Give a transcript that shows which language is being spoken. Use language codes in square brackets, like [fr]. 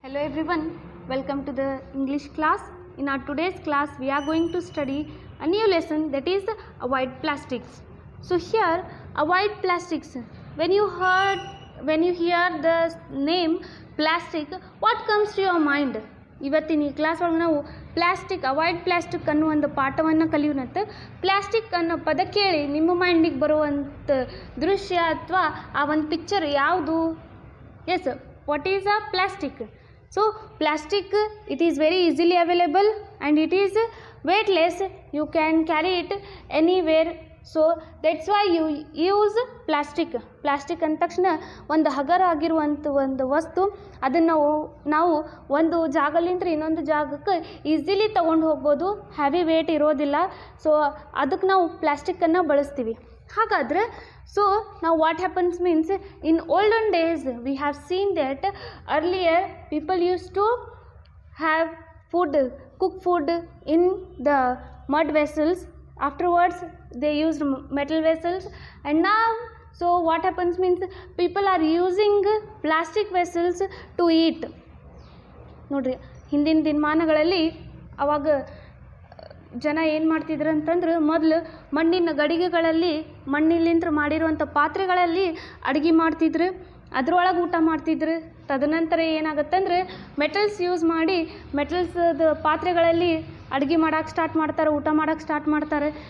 [en] Hello everyone, welcome to the English class. In our today's class we are going to study a new lesson, that is avoid plastics. So here avoid plastics, when you hear the name plastic, what comes to your mind? [kn] ಇವತ್ತಿನ ಈ class ಒಳಗೆ ನಾವು plastic avoid plastic ಅನ್ನೋ ಒಂದು ಪಾಠವನ್ನು ಕಲಿಯೋಣಂತೆ. Plastic ಅನ್ನೋ ಪದ ಕೇಳಿ ನಿಮ್ಮ ಮೈಂಡಿಗೆ ಬರುವಂಥ ದೃಶ್ಯ ಅಥವಾ ಆ ಒಂದು ಪಿಕ್ಚರ್ ಯಾವುದು? [en] Yes, what is a plastic? So plastic, it is very easily available and it is weightless, you can carry it anywhere, so that's why you use plastic [kn] ಅಂದ ತಕ್ಷಣ ಒಂದು ಹಗರ ಆಗಿರುವಂಥ ಒಂದು ವಸ್ತು, ಅದನ್ನು ನಾವು ಒಂದು ಜಾಗಲಿಂದ ಇನ್ನೊಂದು ಜಾಗಕ್ಕೆ ಈಸಿಲಿ ತೊಗೊಂಡು ಹೋಗ್ಬೋದು, ಹೆವಿ ವೇಟ್ ಇರೋದಿಲ್ಲ. ಸೊ ಅದಕ್ಕೆ ನಾವು ಪ್ಲಾಸ್ಟಿಕ್ಕನ್ನು ಬಳಸ್ತೀವಿ. ಹಾಗಾದರೆ [en] so now what happens means, in olden days we have seen that earlier people used to have cook food in the mud vessels, afterwards they used metal vessels, and now so what happens means people are using plastic vessels to eat. [kn] ನೋಡ್ರಿ, ಹಿಂದಿನ ದಿನಮಾನಗಳಲ್ಲಿ ಅವಾಗ ಜನ ಏನು ಮಾಡ್ತಿದ್ರು ಅಂತಂದ್ರೆ, ಮೊದಲು ಮಣ್ಣಿನ ಗಡಿಗೆಗಳಲ್ಲಿ ಮಣ್ಣಿಲಿಂದ ಮಾಡಿರುವಂಥ ಪಾತ್ರೆಗಳಲ್ಲಿ ಅಡುಗೆ ಮಾಡ್ತಿದ್ರು, ಅದರೊಳಗೆ ಊಟ ಮಾಡ್ತಿದ್ರು. ತದನಂತರ ಏನಾಗುತ್ತಂದ್ರೆ ಮೆಟಲ್ಸ್ ಯೂಸ್ ಮಾಡಿ ಮೆಟಲ್ಸ್ದ ಪಾತ್ರೆಗಳಲ್ಲಿ ಅಡುಗೆ ಮಾಡೋಕ್ಕೆ ಸ್ಟಾರ್ಟ್ ಮಾಡ್ತಾರೆ, ಊಟ ಮಾಡೋಕ್ಕೆ ಸ್ಟಾರ್ಟ್ ಮಾಡ್ತಾರೆ.